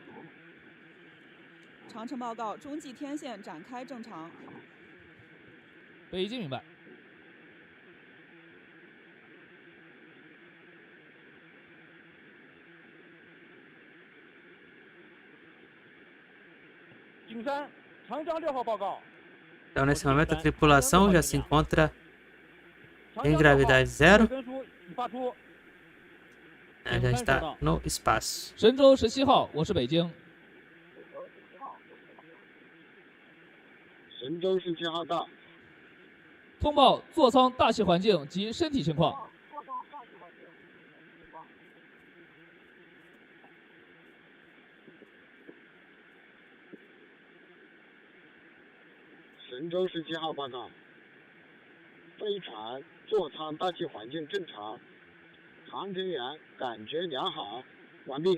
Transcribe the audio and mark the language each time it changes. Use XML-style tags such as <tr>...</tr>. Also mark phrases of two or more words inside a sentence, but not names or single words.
<zh>长城报告，中继天线展开正常。北京明白。景山，长江6号报告。</zh> <pt>Então, nesse momento, a tripulação já se encontra em gravidade zero. Já está no espaço.</pt> <zh>神舟17号，我是北京。神舟17号到。通报座舱大气环境及身体情况。神舟17号报告，飞船座舱大气环境正常，航天员感觉良好，完毕。</zh>